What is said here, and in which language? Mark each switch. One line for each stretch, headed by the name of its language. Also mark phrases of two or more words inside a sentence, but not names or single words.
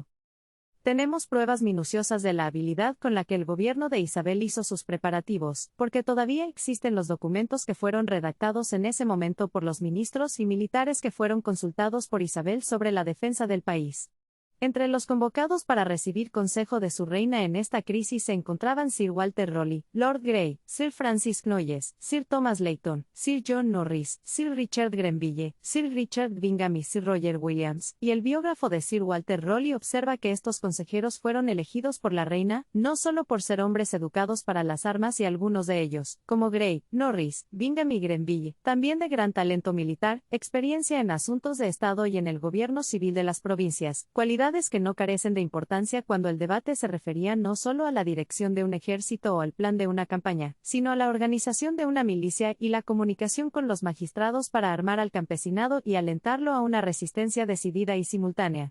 Spanish: Tenemos pruebas minuciosas de la habilidad con la que el gobierno de Isabel hizo sus preparativos, porque todavía existen los documentos que fueron redactados en ese momento por los ministros y militares que fueron consultados por Isabel sobre la defensa del país. Entre los convocados para recibir consejo de su reina en esta crisis se encontraban Sir Walter Raleigh, Lord Grey, Sir Francis Knollys, Sir Thomas Layton, Sir John Norris, Sir Richard Grenville, Sir Richard Bingham y Sir Roger Williams, y el biógrafo de Sir Walter Raleigh observa que estos consejeros fueron elegidos por la reina, no solo por ser hombres educados para las armas y algunos de ellos, como Grey, Norris, Bingham y Grenville, también de gran talento militar, experiencia en asuntos de Estado y en el gobierno civil de las provincias, cualidades que no carecen de importancia cuando el debate se refería no solo a la dirección de un ejército o al plan de una campaña, sino a la organización de una milicia y la comunicación con los magistrados para armar al campesinado y alentarlo a una resistencia decidida y simultánea.